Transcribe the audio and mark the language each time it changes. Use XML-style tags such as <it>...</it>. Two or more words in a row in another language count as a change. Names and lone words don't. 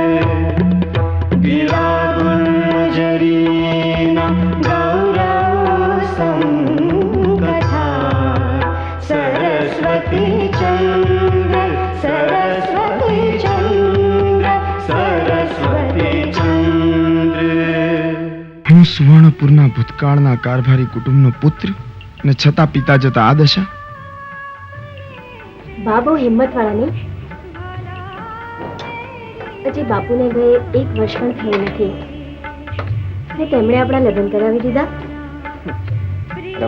<gu>ગિરાગુર્જરીના ગૌરવ સંકથા સરસ્વતી ચંદ્ર સરસ્વતી ચંદ્ર સરસ્વતી ચંદ્ર। હું સુવર્ણપુરના ભૂતકાળના કારભારી કુટુંબનો પુત્ર ને છતાં પિતા જતા આ દશા. બાબુ હિંમત વાળા નહીં. હજી બાપુને ગયે 1 વર્ષ પણ થઈ નથી અને તેમણે આપણા લગ્ન કરાવી દીધા.</gu>